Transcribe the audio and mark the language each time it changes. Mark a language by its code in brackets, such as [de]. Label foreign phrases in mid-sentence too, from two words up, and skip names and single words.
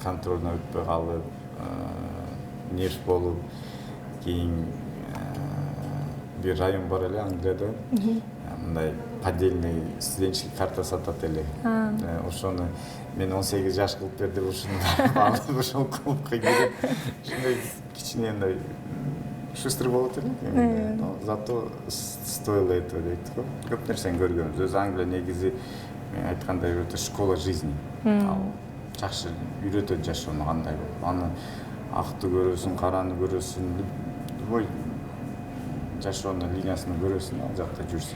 [ky] Контролдон өтпөй калып, нерв болуп, кийин бир район бар эле Англияда. Мындай [ru] поддельный студенческий [ky] карта сатат эле. Ошону мен 18 жаш кылып бер деп ошол клубка кирип, ушундай кичине мындай шустрый болот эле. [ru] Но зато стоило этого [ky] дейт го. Көп нерсени көргөнбүз. Өзү Англия негизи мен айткандай өтө [ru] школа жизни. [ky] Ал жакшы үйрөтөт жашоону кандай болуп. Аны акты көрөсүң, караны көрөсүң, любой жашоонун линиясын көрөсүң, ал жакта жүрсөң.